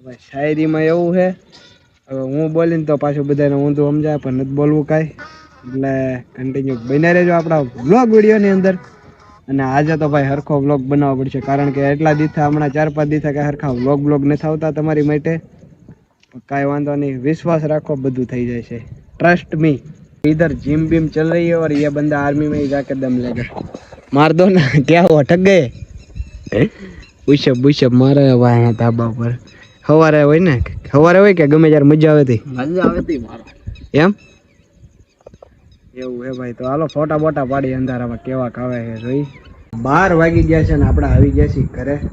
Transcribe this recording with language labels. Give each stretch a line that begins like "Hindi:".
Gujarati: શાયરીમાં એવું છે, હવે હું બોલીને તો પાછું બધાને ઊંધું સમજાય, પણ નથી બોલવું કાંઈ. એટલે કન્ટિન્યુ બન્યા રહેજો આપણા વ્લોગ વિડીયોની અંદર. અને આજે તો ભાઈ હરખો વ્લોગ બનાવવો પડશે, કારણ કે એટલા દિવસા હમણાં 4-5 દિવસા કાંઈ હરખા વ્લોગ નથી આવતા તમારી માટે. કાંઈ વાંધો નહીં, વિશ્વાસ રાખો બધું થઈ જાય છે, ટ્રસ્ટ મી.
Hindi: इधर जिम बिम चल रही है और ये बंदा आर्मी में ही जाके दम लेगा. मार दो ना क्या हुआ, अटक गए? पुशअप मारे
Gujarati: અહીંયા ધાબા પર. સવારે હોય ને, સવારે હોય કે ગમે ત્યારે મજા આવે હતી મારો એમ એવું હે ભાઈ. તો હાલો ફોટા બોટા પાડી અંધારામાં કેવા કાવે છે જોઈ. 12 વાગી ગયા છે ને આપણે આવી ગયા છીએ ઘરે.